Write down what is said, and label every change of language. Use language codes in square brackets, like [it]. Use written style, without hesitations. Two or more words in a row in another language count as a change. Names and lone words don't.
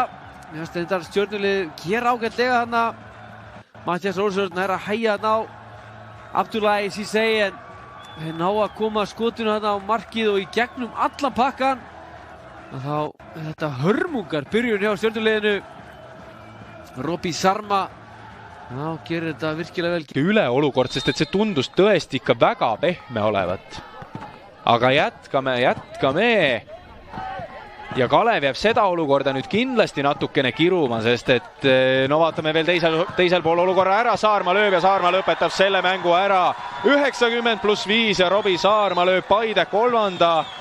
[is] Mér finnst þetta stjörnulið gera ágætlega þarna. Mattias Olsson að hægja þarna á Abdullah Cissé en ná að koma skotinu þarna á markið og í gegnum allan pakkan. Þá þetta hörmungar byrjun hjá stjörnuliðinu. Robbie Saarma gerir þetta virkilega vel. [et] Üle olukord, sest et see tundus tõesti ikka väga pehme olevat. Aga jätkame. Ja Kalev jääb seda olukorda nüüd kindlasti natukene kiruma, sest et no vaatame veel teisel pool olukorra ära. Saarma lööb ja Saarma lõpetab selle mängu ära. 90+5 ja Robbie Saarma lööb Paide 3.